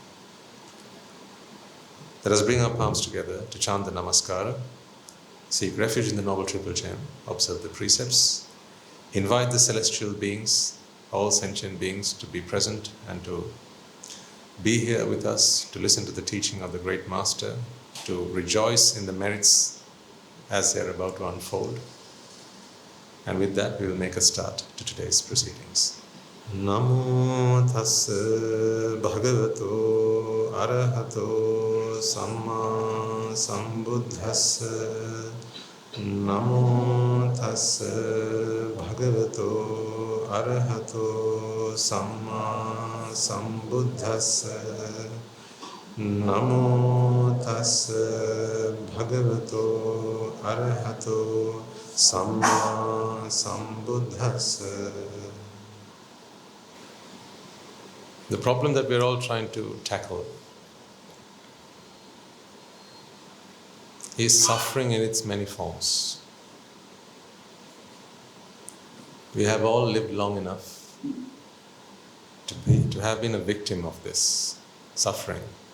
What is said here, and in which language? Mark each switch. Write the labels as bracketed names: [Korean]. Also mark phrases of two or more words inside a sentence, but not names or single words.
[English] Let us bring our palms together to chant the Namaskara, seek refuge in the Noble Triple Gem, observe the precepts, invite the celestial beings, all sentient beings, to be present and to be here with us, to listen to the teaching of the Great Master, to rejoice in the merits as they are about to unfold. And with that, we will make a start to today's proceedings. [Pali] Namo tassa bhagavato arahato samma sambuddhassa. Namo tassa bhagavato arahato samma sambuddhassa. Namo tassa bhagavato arahato samma sambuddhassa. [English] The problem that we're all trying to tackle is suffering in its many forms. We have all lived long enough to have been a victim of this suffering.